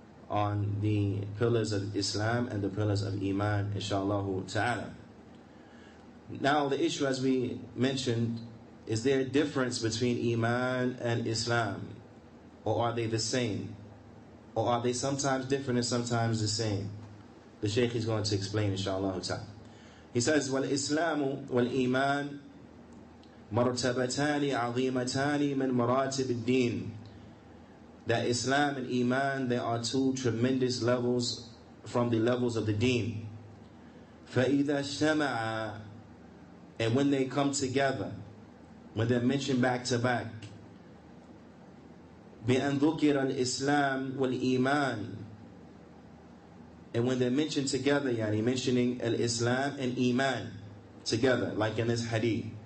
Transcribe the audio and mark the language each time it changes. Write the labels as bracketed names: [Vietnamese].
[English] on the pillars of Islam and the pillars of Iman, inshallah ta'ala. Now the issue, as we mentioned, is there a difference between Iman and Islam? Or are they the same? Or are they sometimes different and sometimes the same? The Shaykh is going to explain, inshallah ta'ala. He says, [Arabic] وَالْإِسْلَامُ وَالْإِيمَانُ مَرْتَبَتَانِ عَظِيمَتَانِ مِنْ مَرَاتِبِ الدِّينِ. [English] That Islam and Iman, there are two tremendous levels from the levels of the deen. [Arabic] فَإِذَا اجْتَمَعَا, [English] and when they come together, when they're mentioned back to back, [Arabic] بِأَنْ ذُكِرَ الْإِسْلَامُ وَالْإِيمَانُ, [English] and when they're mentioned together, yani mentioning al-Islam and Iman together, like in this hadith.